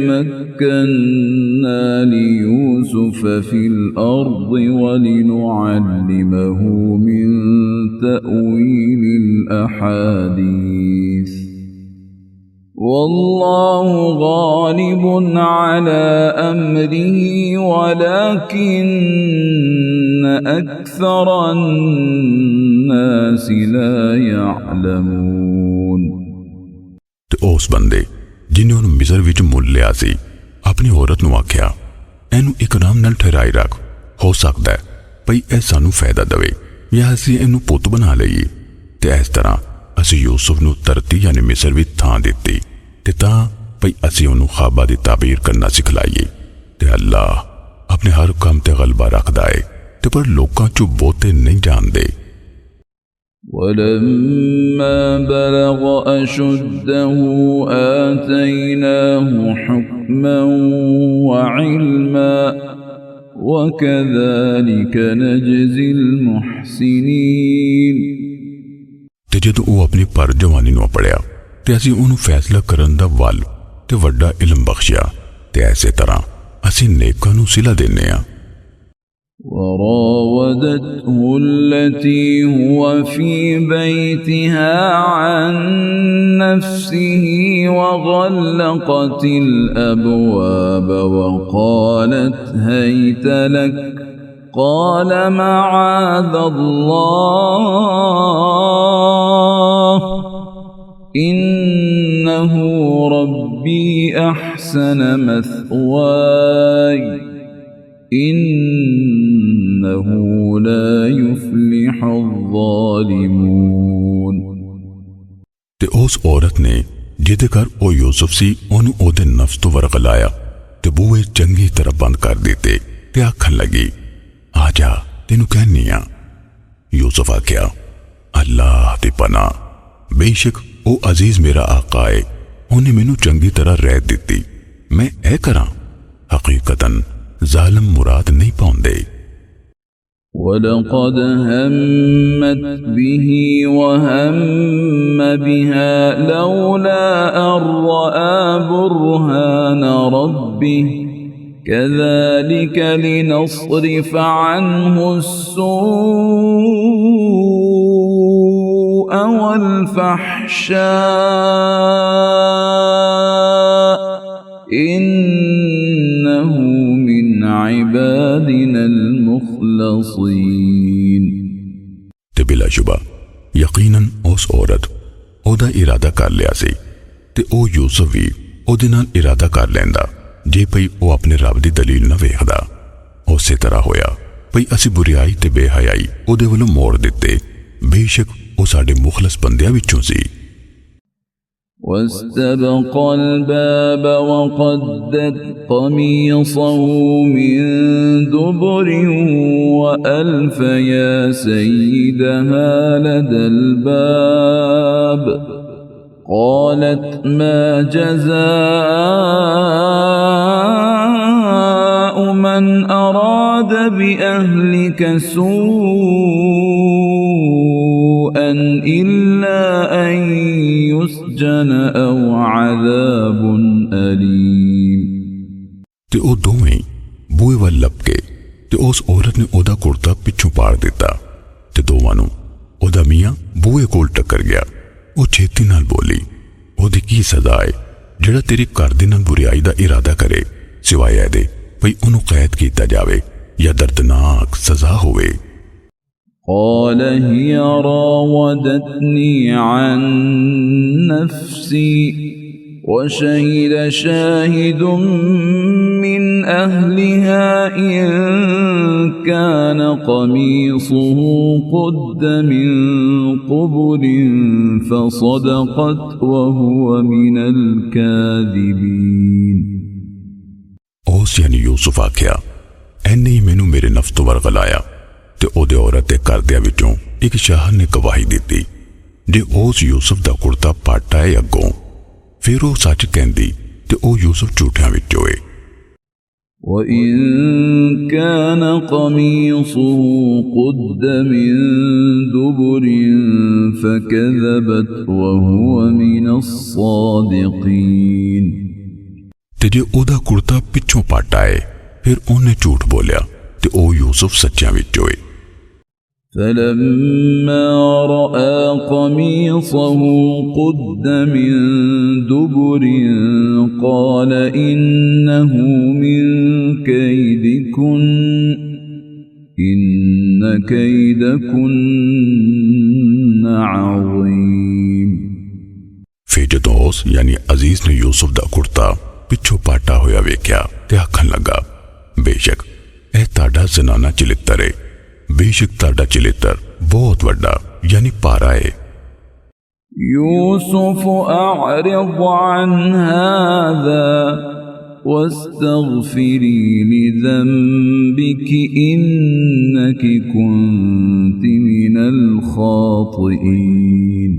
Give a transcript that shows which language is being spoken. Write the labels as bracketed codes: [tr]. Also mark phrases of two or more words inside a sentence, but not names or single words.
[ar] مكنا ليوسف في الأرض ولنعلمه من تأويل الأحاديث والله غالب على أمره ولكن أكثر الناس لا يعلمون। [pa] ਤੇ ਉਸ ਬੰਦੇ ਜਿਨ੍ਹੇਂ ਉਨ੍ਹੇਂ ਮਿਸਰ ਵਿਚ ਮੁੱਲ ਲਿਆ ਸੀ ਅਪਣੀ ਔਰਤ ਨੂੰ ਆਖਿਆ ਇਨੂੰ ਇਕਰਾਮ ਨਾਲ ਠਹਿਰਾਈ ਰੱਖ, ਹੋ ਸਕਤਾ ਹੈ ਭਈ ਐ ਸਾਨੂੰ ਫ਼ਾਇਦਾ ਦਵੇ ਯਾ ਅਸੀਂ ਇਨੂੰ ਪੁੱਤ ਬਣਾ ਲਈਏ। ਤੇ ਇਸ ਤਰ੍ਹਾਂ ਅਸੀਂ ਯੂਸੁਫ਼ ਨੂੰ ਧਰਤੀ ਯਾਨੀ ਮਿਸਰ ਵਿਚ ਥਾਂ ਦਿੱਤੀ ਤੇ ਤਾਂ ਭਈ ਅਸੀਂ ਉਨ੍ਹੂੰ ਖ਼ਾਬਾਂ ਦੀ ਤਾਬੀਰ ਕਰਨਾ ਸਿਖਲਾਈਏ। ਤੇ ਅੱਲਾਹ ਅਪਣੇ ਹਰ ਕੰਮ ਤੇ ਗ਼ਲਬਾ ਰੱਖਦਾ ਹੈ ਤੇ ਪਰ ਲੋਕਾਂ ਚੋਂ ਬਹੁਤੇ ਨਹੀਂ ਜਾਣਦੇ। [ar] ولما بلغ أشده آتيناه حكما وعلما وكذلك نجزي المحسنين। [pa] ਤੇ ਜਦੋਂ ਵੋ ਅਪਣੀ ਪਰ ਜਵਾਨੀ ਨੂੰ ਪੜ੍ਹਿਆ ਤੇ ਅਸੀਂ ਉਨ੍ਹੂੰ ਫ਼ੈਸਲਾ ਕਰਨ ਦਾ ਵਲ ਤੇ ਵੱਡਾ ਇਲਮ ਬਖ਼ਸ਼ਿਆ ਤੇ ਐਸੇ ਤਰ੍ਹਾਂ ਅਸੀਂ ਨੇਕਾਂ ਨੂੰ ਸਿਲਾ ਦੇਣੇ ਆ। [ar] وراودته التي هو في بيتها عن نفسه وغلقت الأبواب وقالت هيت لك قال معاذ الله إنه ربي أحسن مثواي إنه لا يفلح الظالمون। [pa] ਤੇ ਉਸ ਔਰਤ ਨੇ ਜਿਦੇ ਘਰ ਓ ਯੂਸੁਫ਼ ਸੀ ਓਨੂੰ ਓਦੇ ਨਫ਼ਸ ਤੋ ਵਰਗ ਲਾਇਆ ਤੇ ਬੂਹੇ ਚੰਗੀ ਤਰ੍ਹਾਂ ਬੰਦ ਕਰ ਦਿੱਤੇ ਤੇ ਆਖਣ ਲੱਗੀ ਆਜਾ ਤੈਨੂੰ ਕਹਿਨੀ ਆ। ਯੂਸੁਫ਼ ਆਖਿਆ ਅੱਲਾਹ ਦੀ ਪਨਾਹ ਬੇਸ਼ੱਕ ਓ ਅਜ਼ੀਜ਼ ਮੇਰਾ ਆਕਾ ਹੈ, ਉਨ੍ਹੇਂ ਮੈਨੂੰ ਚੰਗੀ ਤਰ੍ਹਾਂ ਰਹਿ ਦਿੱਤੀ, ਮੈਂ ਐ ਕਰਾਂ ਹਕੀਕਤਨ ਜ਼ਾਲਿਮ ਮੁਰਾਦ ਨਹੀਂ ਪਾਉਂਦੇ। [ar] ولقد همت به وهم بها لولا أن رأى برهان ربه كذلك لنصرف عنه السوء والفحشاء إنه من عبادنا المخلصين. [pa] ਤੇ ਬਿਲਾਸ਼ੁਬਹਾ ਯਕੀਨਨ ਉਸ ਔਰਤ ਓਦਾ ਇਰਾਦਾ ਕਰ ਲਿਆ ਸੀ ਤੇ ਓ ਯੂਸੁਫ਼ ਭੀ ਓਦੇ ਨਾਲ ਇਰਾਦਾ ਕਰ ਲੈਂਦਾ ਜੇ ਭਈ ਓ ਅਪਣੇ ਰੱਬ ਦੀ ਦਲੀਲ ਨਾ ਵੇਖਦਾ। ਉਸੇ ਤਰ੍ਹਾਂ ਹੋਇਆ ਭਈ ਅਸੀ ਬੁਰਿਆਈ ਤੇ ਬੇਹਯਾਈ ਓਦੇ ਵੱਲੋਂ ਮੋੜ ਦਿੱਤੇ, ਬੇਸ਼ੱਕ ਓ ਸਾਡੇ ਮੁਖ਼ਲਸ ਬੰਦਿਆਂ ਵਿਚੋਂ ਸੀ। [ar] واستبق الباب وقدت قميصه من دبر وألف يا سيدها لدى الباب قالت ما جزاء من أراد بأهلك سوءا إلا أن يسجن أو عذاب أليم [pa] ते ਉਹ ਦੋਵੇਂ ਬੂਹੇ ਵੱਲ ਲੱਪ ਕੇ ਤੇ ਉਸ ਔਰਤ ਨੇ ਉਹਦਾ ਕੁੜਤਾ ਪਿੱਛੋਂ ਪਾੜ ਦਿੱਤਾ ਤੇ ਦੋਵਾਂ ਨੂੰ ਉਹਦਾ ਮੀਆਂ ਬੂਹੇ ਕੋਲ ਟੱਕਰ ਗਿਆ। ਉਹ ਛੇਤੀ ਨਾਲ ਬੋਲੀ, ਉਹਦੀ ਕੀ ਸਜ਼ਾ ਹੈ ਜਿਹੜਾ ਤੇਰੀ ਘਰ ਦੇ ਨਾਲ ਬੁਰਾਈ ਦਾ ਇਰਾਦਾ ਕਰੇ, ਸਿਵਾਏ ਇਹਦੇ ਭਈ ਉਹਨੂੰ ਕੈਦ ਕੀਤਾ ਜਾਵੇ ਜਾਂ ਦਰਦਨਾਕ ਸਜ਼ਾ ਹੋਵੇ। [ar] قال هي راودتني عن نفسي وشهد شاهد من أهلها إن كان قميصه قد من قبل فصدقت وهو من الكاذبين [pa] ਉਸ ਯਾਨੀ ਯੂਸੁਫ ਆਖਿਆ, ਐਨੇ ਹੀ ਮੈਨੂੰ ਮੇਰੇ ਨਫਸ ਤੋਂ ਵਰਗਲਾਇਆ ਤੇ ਉਹਦੇ ਔਰਤ ਦੇ ਘਰਦਿਆਂ ਵਿੱਚੋਂ ਇੱਕ ਸ਼ਾਹਦ ਨੇ ਗਵਾਹੀ ਦਿੱਤੀ ਜੇ ਉਸ ਯੂਸੁਫ ਦਾ ਕੁੜਤਾ ਪਾਟਾ ਹੈ ਅੱਗੋਂ ਫਿਰ ਉਹ ਸੱਚ ਕਹਿੰਦੀ ਤੇ ਉਹ ਯੂਸੁਫ ਝੂਠਿਆਂ ਵਿੱਚੋਂ ਏ। [ar] وَإِن كَانَ قَمِيصُهُ قُدَّ مِن دُبُرٍ فَكَذَبَتْ وَهُوَ مِنَ الصَّادِقِينَ [pa] ਤੇ ਜੇ ਉਹਦਾ ਕੁੜਤਾ ਪਿੱਛੋਂ ਪਾਟਾ ਹੈ ਫਿਰ ਉਹਨੇ ਝੂਠ ਬੋਲਿਆ ਤੇ ਉਹ ਯੂਸੁਫ ਸੱਚਿਆਂ ਵਿੱਚੋਂ ਏ। [ar] فَلَمَّا رَأَى قَمِيصَهُ قُدَّ مِن دُبُرٍ قَالَ إِنَّهُ مِن كَيْدِكُنَّ إِنَّ كَيْدَكُنَّ عَظِيمٌ [pa] ਫਿਰ ਜਦੋਂ ਉਸ ਯਾਨੀ ਅਜ਼ੀਜ਼ ਨੇ ਯੂਸੁਫ ਦਾ ਕੁੜਤਾ ਪਿੱਛੋਂ ਪਾਟਾ ਹੋਇਆ ਵੇਖਿਆ ਤੇ ਆਖਣ ਲੱਗਾ, ਬੇਸ਼ੱਕ ਇਹ ਤੁਹਾਡਾ ਜ਼ਨਾਨਾ ਚਲਿੱਤਰ ਹੈ, ਬੇਸ਼ੱਕ ਤੁਹਾਡਾ ਚਲਿੱਤਰ ਬਹੁਤ ਵੱਡਾ ਯਾਨੀ ਭਾਰਾ ਹੈ। [ar] يوسف أعرض عن هذا واستغفري لذنبك إنك كنت من الخاطئين